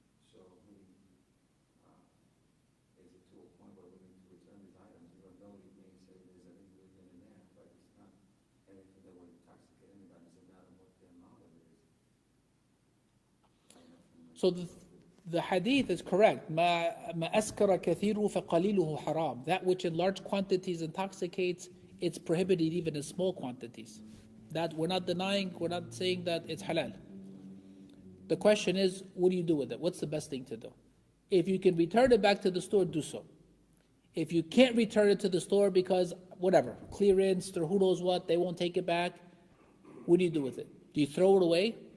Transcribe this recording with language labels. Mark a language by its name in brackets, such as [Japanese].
[English] So we, is it to a point where we need to return these items, even though we may say there's an ingredient in there, but it's not anything that would intoxicate anybody. It doesn't matter what the amount of it is. So the hadith is correct. [Arabic] ما أسكر كثيره فقليله حرام. [English] That which in large quantities intoxicates, it's prohibited even in small quantities. That we're not denying, we're not saying that it's halal. The question is, what do you do with it? What's the best thing to do? If you can return it back to the store, do so. If you can't return it to the store because whatever, clearance or who knows what, they won't take it back, what do you do with it? Do you throw it away?